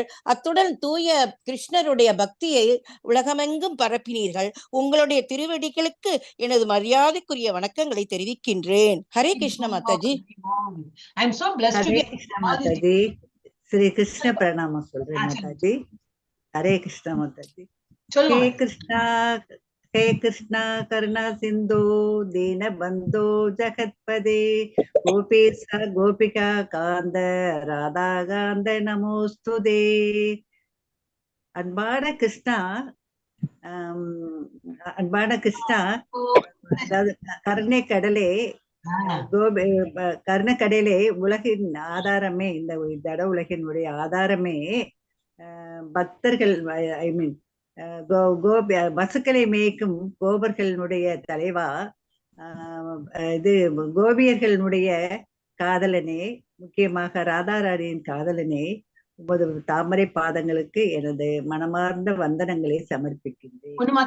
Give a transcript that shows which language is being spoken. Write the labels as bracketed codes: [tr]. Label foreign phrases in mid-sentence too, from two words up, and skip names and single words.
[ta] அத்துடன் தூய கிருஷ்ணருடைய பக்தியை உலகமெங்கும் பரப்பினீர்கள். உங்களுடைய திருவடிகளுக்கு எனது மரியாதைக்குரிய வணக்கங்களை தெரிவிக்கின்றேன். ஹரே கிருஷ்ண மாதாஜி. ஸ்ரீ கிருஷ்ண பிரணாமம் சொல்றேன் மாதாஜி. ஹரே கிருஷ்ண மாதாஜி. [sa] हे कृष्णा करुणा सिंधु दीन बंधु जगत्पदे गोपेश गोपिका कांद राधा कांद नमोस्तुते. [ta] அன்பான கிருஷ்ணா, அதாவது கருணைக்கடலே, கருணைக்கடலே, உலகின் ஆதாரமே, இந்த ஜட உலகினுடைய ஆதாரமே, பக்தர்கள் [en] I mean [ta] பசுக்களை மேய்க்கும் கோபர்களுடைய தலைவா, இது கோபியர்களுடைய காதலனே, முக்கியமாக ராதாராணியின் காதலனே, உமது தாமரை பாதங்களுக்கு எனது மனமார்ந்த வந்தனங்களை சமர்ப்பிக்கின்றேன்.